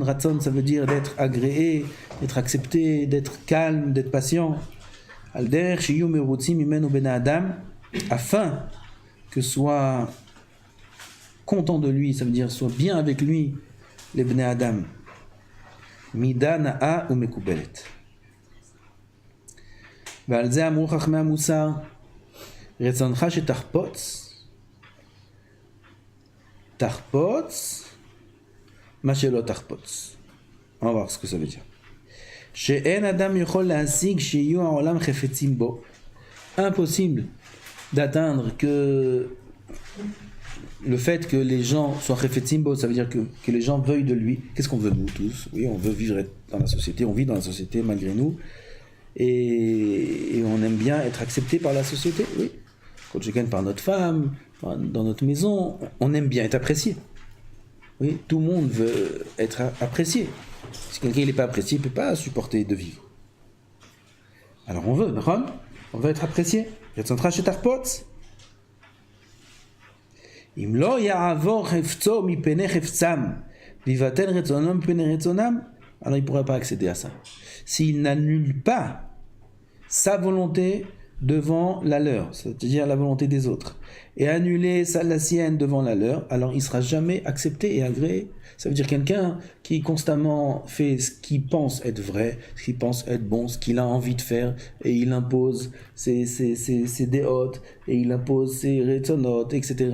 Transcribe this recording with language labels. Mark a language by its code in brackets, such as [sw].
[fr] Ratzon, ça veut dire d'être agréé, d'être accepté, d'être calme, d'être patient. [he] Alder shiyu merutzim imenu ben adam, [fr] afin que soit content de lui, ça veut dire soit bien avec lui les bnei adam. [he] מידה נאה ומקובלת. ועל זה אמרו חכמי המוסר, רצונך שתחפוץ, תחפוץ, מה שלא תחפוץ. [fr] On va voir ce que ça veut dire. [he] שאין אדם יכול להשיג שיהיו העולם חפצים בו. [fr] Impossible d'atteindre que le fait que les gens soient [he] חפצים בו, [fr] ça veut dire que les gens veuillent de lui. Qu'est-ce qu'on veut nous tous? Oui, on veut vivre dans la société, on vit dans la société malgré nous. Et on aime bien être accepté par la société, oui. Quand je gagne par notre femme, dans notre maison, on aime bien être apprécié. Oui, tout le monde veut être apprécié. Si quelqu'un n'est pas apprécié, il ne peut pas supporter de vivre. Alors on veut, on veut être apprécié. [he] רצונך שתחפוץ. אם לא יעבור חפצו מפני חפצם, ויבטל רצונו מפני רצונם, [fr] alors il ne pourrait pas accéder à ça. S'il n'annule pas sa volonté devant la leur, c'est-à-dire la volonté des autres, et annuler la sienne devant la leur, alors il ne sera jamais accepté et agréé. Ça veut dire quelqu'un qui constamment fait ce qu'il pense être vrai, ce qu'il pense être bon, ce qu'il a envie de faire, et il impose ses déotes, et il impose ses rétonotes, etc.